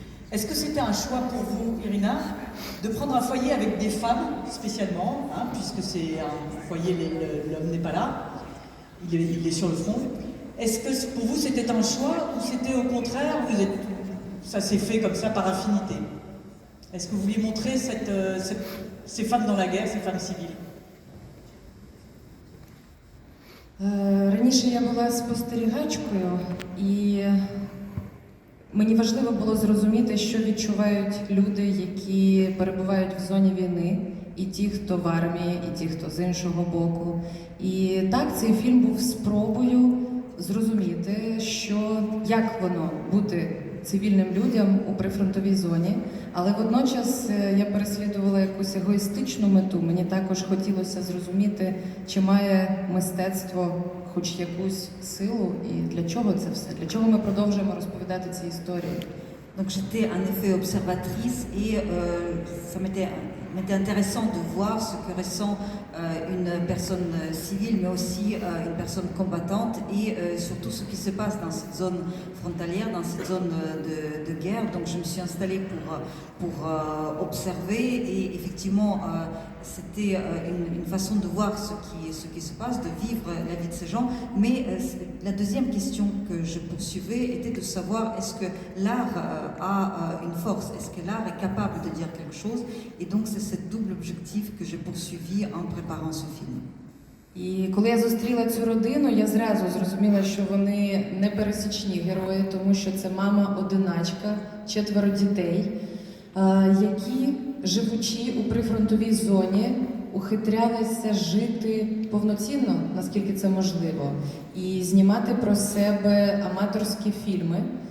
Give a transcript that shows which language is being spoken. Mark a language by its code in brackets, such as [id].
[fr] Est-ce que c'était un choix pour vous, Irina, de prendre un foyer avec des femmes, spécialement, hein, puisque c'est un foyer, l'homme n'est pas là, il est sur le front. Est-ce que pour vous c'était un choix, ou c'était au contraire, ça s'est fait comme ça par affinité? Est-ce que vous vouliez montrer ces femmes dans la guerre, ces femmes civiles? [uk] Раніше я була спостерігачкою, і Мені важливо було зрозуміти, що відчувають люди, які перебувають в зоні війни, і ті, хто в армії, і ті, хто з іншого боку. І так, цей фільм був спробою зрозуміти, що як воно бути цивільним людям у прифронтовій зоні, але водночас я переслідувала якусь егоїстичну мету. Мені також хотілося зрозуміти, чи має мистецтво хоч якусь силу, і для чого це все, для чого ми продовжуємо розповідати ці історії. [fr] Donc j'étais en effet observatrice et ça m'était intéressant de voir ce que ressent une personne civile, mais aussi une personne combattante, et surtout ce qui se passe dans cette zone frontalière, dans cette zone de guerre. Donc je me suis installée pour observer, et effectivement c'était une façon de voir ce qui se passe, de vivre la vie de ces gens. Mais la deuxième question que je poursuivais était de savoir, est-ce que l'art a une force, est-ce que l'art est capable de dire quelque chose, et donc c'est ce double objectif que j'ai poursuivi en préparant ce film. [uk] І коли я зустріла цю родину, я зразу зрозуміла, що вони не пересічні герої, тому що це мама-одиначка, 4 дітей, які, живучи у прифронтовій зоні, ухитрялися жити повноцінно, наскільки це можливо, і знімати про себе аматорські фільми.